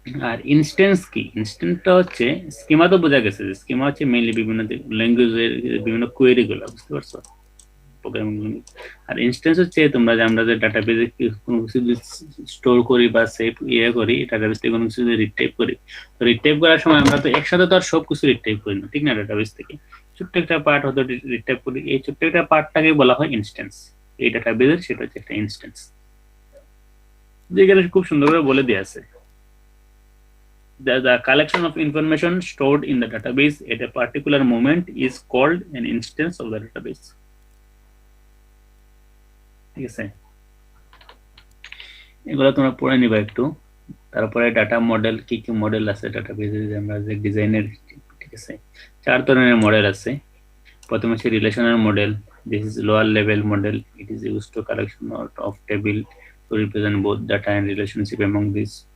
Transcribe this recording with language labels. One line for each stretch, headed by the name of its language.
Bangla: আর instance কি, ইনস্ট্যান্সটা হচ্ছে schema তো বোঝা গেছে, স্কিমা হচ্ছে মেইনলি বিভিন্ন ল্যাঙ্গুয়েজের বিভিন্ন কোয়েরি গুলো, বুঝতে পারছো, আর ইনস্ট্যান্স হচ্ছে তোমরা যে আমরা যে ডাটাবেজে কোনো কিছু স্টোর করি বা সেভ করি, ডাটাবেস থেকে কোনো কিছু রিট্রাইভ করি, তো রিট্রাইভ করার সময় আমরা তো একসাথে তো আর সবকিছু রিট্রাইভ করি না, ঠিক না, ডাটাবেস থেকে ছোট্ট একটা পার্ট হয়তো রিট্রাইভ করি, এই ছোট্ট একটা পার্টটাকে বলা হয় ইনস্ট্যান্স। এই ডাটাবেজের সেটা হচ্ছে একটা ইনস্ট্যান্স, যেখানে খুব সুন্দর করে বলে দেওয়া আছে
English: the collection of information stored in the database at a particular moment is called an instance of the database,
Bangla: ঠিক আছে। এগুলো তোমরা পড়ে নিবা একটু। তারপরে ডাটা মডেল, কি কি মডেল আছে ডাটাবেজে, আমরা যে ডিজাইনের, ঠিক আছে, 4 ধরনের মডেল আছে। প্রথমে হচ্ছে
English: Relational model, this is lower level model, it is used to collection of table to represent both data and relationship among this.